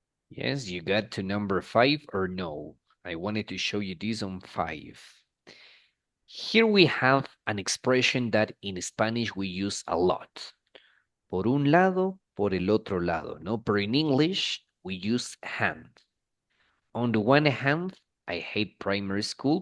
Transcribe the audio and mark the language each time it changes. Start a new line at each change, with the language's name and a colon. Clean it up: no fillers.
English: Yes, you got to number 5 or no? I wanted to show you this on 5. Here we have an expression that in Spanish we use a lot.
Spanish: Por un lado, por el otro lado, no?
English: But in English, we use hand. On the one hand, I hate primary school.